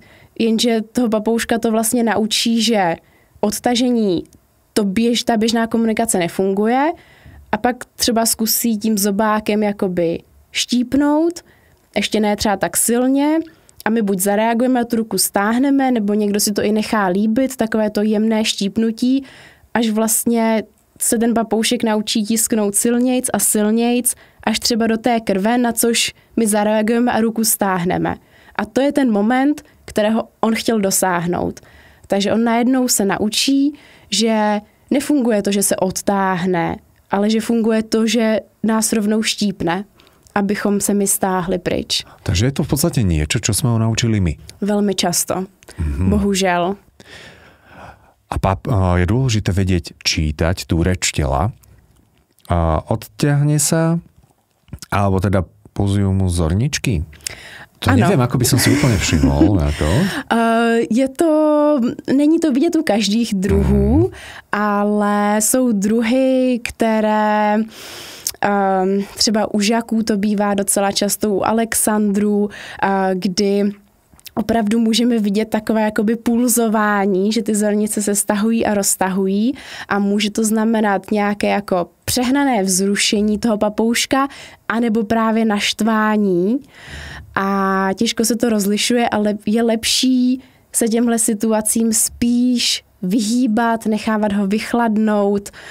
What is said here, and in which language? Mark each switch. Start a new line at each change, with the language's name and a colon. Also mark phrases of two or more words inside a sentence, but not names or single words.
Czech: Jenže toho papouška to vlastně naučí, že odtažení, ta běžná komunikace nefunguje a pak třeba zkusí tím zobákem jakoby štípnout, ještě ne třeba tak silně a my buď zareagujeme a tu ruku stáhneme, nebo někdo si to i nechá líbit, takové to jemné štípnutí, až vlastně se ten papoušek naučí tisknout silnějc a silnějc, až třeba do té krve, na což my zareagujeme a ruku stáhneme. A to je ten moment, kterého on chtěl dosáhnout. Takže on najednou se naučí, že nefunguje to, že se odtáhne, ale že funguje to, že nás rovnou štípne, abychom se my stáhli pryč.
Slovak: Takže je to v podstate niečo, čo sme ho naučili my. Veľmi často. Bohužel. A je dôležité vedieť čítať tú reč tela. Odťahne sa, alebo teda pozujú mu zorničky?
Czech: To ano.
Slovak: Neviem, ako by som si úplne všimol na to.
Czech: Není to vidět u každých druhů, ale jsou druhy, které třeba u žaků to bývá docela často, u alexandrů, kdy opravdu můžeme vidět takové jakoby pulzování, že ty zornice se stahují a roztahují a může to znamenat nějaké jako přehnané vzrušení toho papouška anebo právě naštvání a těžko se to rozlišuje, ale je lepší se těmhle situacím spíš vyhýbat, nechávat ho vychladnout,